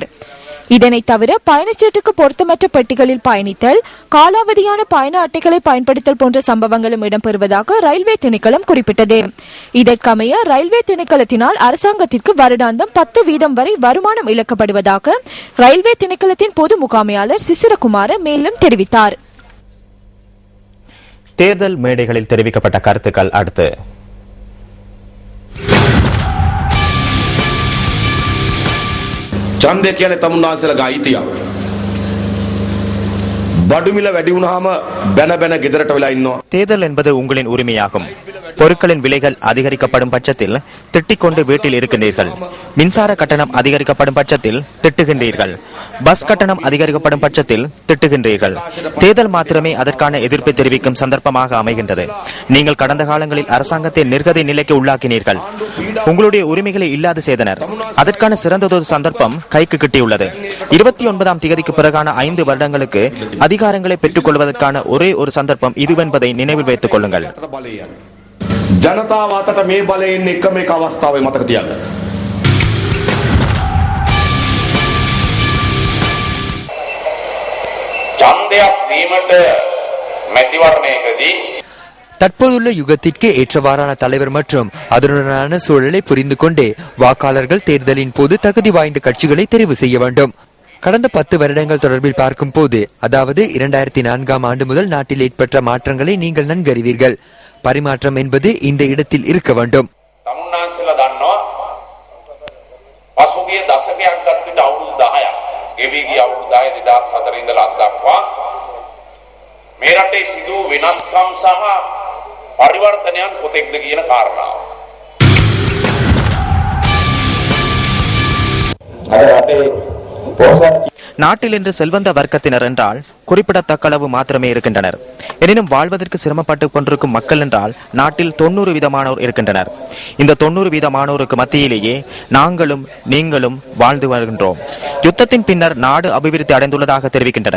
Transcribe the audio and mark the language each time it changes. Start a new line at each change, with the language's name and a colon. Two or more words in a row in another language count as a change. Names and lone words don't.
Tamil: இதனை தவிர பயணச்சீட்டுக்கு பொருத்தமற்ற பெட்டிகளில் பயணித்தல், காலாவதியான பயண அட்டைகளை பயன்படுத்தல் போன்ற சம்பவங்களும் இடம்பெறுவதாக ரயில்வே திணைக்களம் குறிப்பிட்டது. இதற்கமைய ரயில்வே திணைக்களத்தினால் அரசாங்கத்திற்கு வருடாந்தம் 10% வரை வருமானம் இழக்கப்படுவதாக ரயில்வே திணைக்களத்தின் பொது முகாமையாளர் சிசிரகுமார மேலும் தெரிவித்தார். தேர்தல் மேடைகளில் தெரிவிக்கப்பட்ட கருத்துக்கள் அடுத்து.
Sinhala: ඡන්දය කියන්නේ තමුන්නාන්සේලාගේ අයිතියක්. බඩු මිල වැඩි වුණාම බැන බැන ගෙදරට වෙලා ඉන්නවා.
Tamil: தேர்தல் என்பது உங்களின் உரிமையாகும். பொருட்களின் விலைகள் அதிகரிக்கப்படும் பட்சத்தில் திட்டிக்கொண்டு வீட்டில் இருக்கின்றீர்கள். மின்சார கட்டணம் அதிகரிக்கப்படும் பட்சத்தில் திட்டுகின்றீர்கள். பஸ் கட்டணம் அதிகரிக்கப்படும் பட்சத்தில் திட்டுகின்றீர்கள். தேர்தல் மாத்திரமே அதற்கான எதிர்ப்பை தெரிவிக்கும் சந்தர்ப்பமாக அமைகின்றது. நீங்கள் கடந்த காலங்களில் அரசாங்கத்தை நிர்கதி நிலைக்கு உள்ளாக்கினீர்கள். உங்களுடைய உரிமைகளை இல்லாது செய்தனர். அதற்கான சிறந்ததொரு சந்தர்ப்பம் கைக்கு கிட்டியுள்ளது. 29ஆம் தேதிக்கு பிறகான 5 வருடங்களுக்கு அதிகாரங்களை பெற்றுக் கொள்வதற்கான ஒரே ஒரு சந்தர்ப்பம் இதுவென்பதை நினைவில் வைத்துக் கொள்ளுங்கள்.
Sinhala: ජනතාව අතට මේ බලය එන්නේ එකම එක අවස්ථාවේ මතක තියාගන්න. ඡන්දයක් දීමට මැතිවරණයකදී
Tamil: தற்போதுள்ள யுகத்திற்கு ஏற்றவாறான தலைவர் மற்றும் அதனுடனான சூழலை புரிந்து கொண்டே வாக்காளர்கள் தேர்தலின் போது தகுதி வாய்ந்த கட்சிகளை தெரிவு செய்ய வேண்டும். கடந்த 10 வருடங்கள் தொடர்பில் பார்க்கும் போது, அதாவது 2004ஆம் ஆண்டு முதல் நாட்டில் ஏற்பட்ட மாற்றங்களை நீங்கள் நன்கறிவீர்கள். பரிமாற்றம் என்பது இந்த இடத்தில் இருக்க வேண்டும்.
Sinhala: තමුන්නාන්සේලා දන්නවා පසුගිය දශකයක් ගත්ත අවුරුදු 10ක් ගෙවි ගිය අවුරුදු 10 2004 ඉඳලා අද දක්වා මේ රටේ සිදු වෙනස්කම් සහ පරිවර්තනයන් කොතෙක්ද කියන කාරණාව. අද රටේ පොහොසත්
Tamil: நாட்டில் இன்று செல்வந்த வர்க்கத்தினர் என்றால் குறிப்பிடத்தக்க அளவு மாத்திரமே இருக்கின்றனர். எனினும் வாழ்வதற்கு சிரமப்பட்டுக் கொண்டிருக்கும் மக்கள் என்றால் நாட்டில் 90% இருக்கின்றனர். இந்த 90% மத்தியிலேயே நாங்களும் நீங்களும் வாழ்ந்து வருகின்றோம். யுத்தத்தின் பின்னர் நாடு அபிவிருத்தி அடைந்துள்ளதாக தெரிவிக்கின்றனர்.